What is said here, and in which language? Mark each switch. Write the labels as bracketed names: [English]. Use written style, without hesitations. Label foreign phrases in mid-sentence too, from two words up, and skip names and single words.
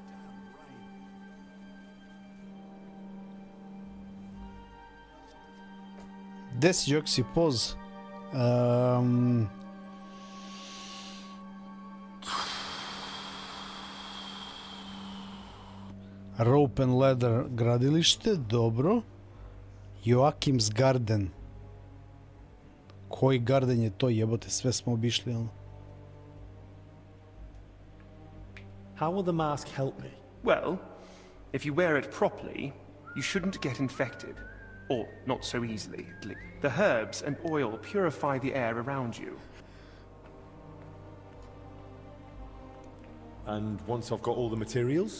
[Croatian] Desi jok si poz. Rope and Ladder gradilište, dobro. Joachim's Garden. Koji garden je to, jebote, sve smo obišli, ono. [English] How will the mask help me? Well, if you wear it properly, you shouldn't get infected. Or not so easily, at least. The herbs and oil purify the air around you. And once I've got all the materials?